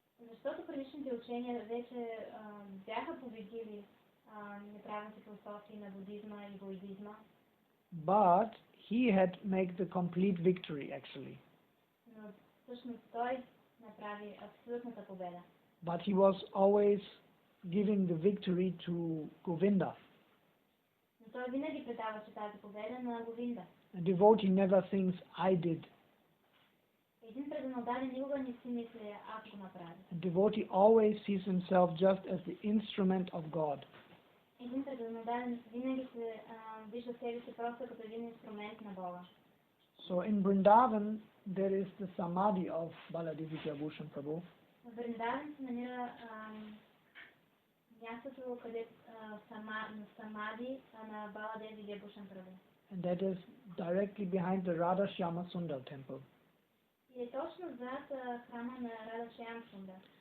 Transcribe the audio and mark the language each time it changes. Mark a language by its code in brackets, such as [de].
[bg] Защото предишните учения вече бяха победили неправилните философии на будизма и ведизма. [en] But he had made the complete victory actually. [bg] Но всъщност той направи абсолютната победа. [en] But he was always giving the victory to Govinda. [bg] Но той винаги предаваше тази победа на Говинда. [en] A devotee never thinks, I did. [bg] Един преданодаден никога не си мисли, аз го направя. [en] A devotee always sees himself just as the instrument of God. [bg] Един преданодаден винаги се вижда себе си просто като един инструмент на Бога. [en] So in Vrindavan, there is the samadhi of Baladeva Видхябхашана Prabhu. [bg] В Вриндаван се намира мястото, където самади на Баладев Видхябхашана Прабху. [en] And that is directly behind the Radha Shyama Sundar temple. [bg] И е точно зад храма на Рада Шяма Сундар.